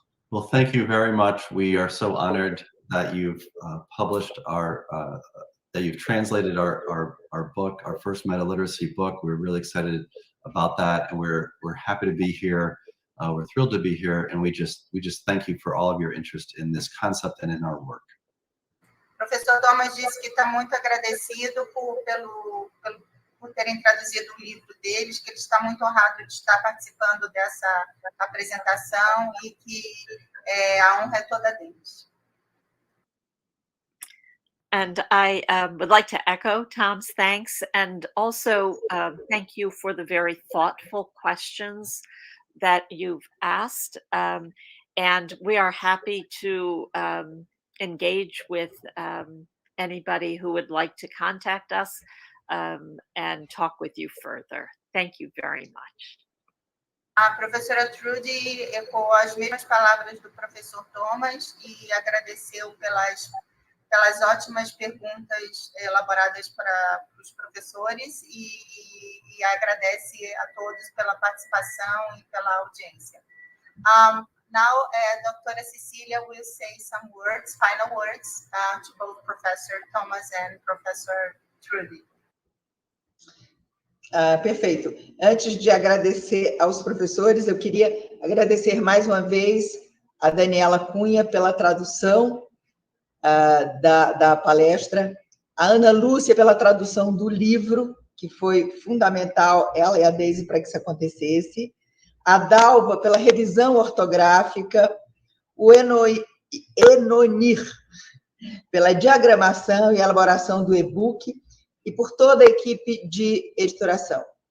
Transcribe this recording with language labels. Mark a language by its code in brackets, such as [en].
[en] Well, thank you very much. We are so honored that you've published that you've translated our book, our first meta-literacy book. We're really excited about that, and we're happy to be here. We're thrilled to be here, and we just thank you for all of your interest in this concept and in our work. [pt] Professor Thomas disse que está muito agradecido por terem traduzido o livro deles, que ele está muito honrado de estar participando dessa apresentação, e que a honra é toda deles. [en] And I would like to echo Tom's thanks, and also thank you for the very thoughtful questions that you've asked. And we are happy to engage with anybody who would like to contact us and talk with you further. Thank you very much. [pt] A professora Trudy ecoou as mesmas palavras do professor Thomas e agradeceu pelas ótimas perguntas elaboradas para os professores, e agradece a todos pela participação e pela audiência. [en] Now, Dr. Cecilia will say some words, final words, to both Professor Thomas and Professor Trudy. [pt] Perfeito. Antes de agradecer aos professores, eu queria agradecer mais uma vez a Daniela Cunha pela tradução da palestra, a Ana Lúcia pela tradução do livro, que foi fundamental, ela e a Deise, para que isso acontecesse, a Dalva pela revisão ortográfica, o Enonir pela diagramação e elaboração do e-book, e por toda a equipe de editoração.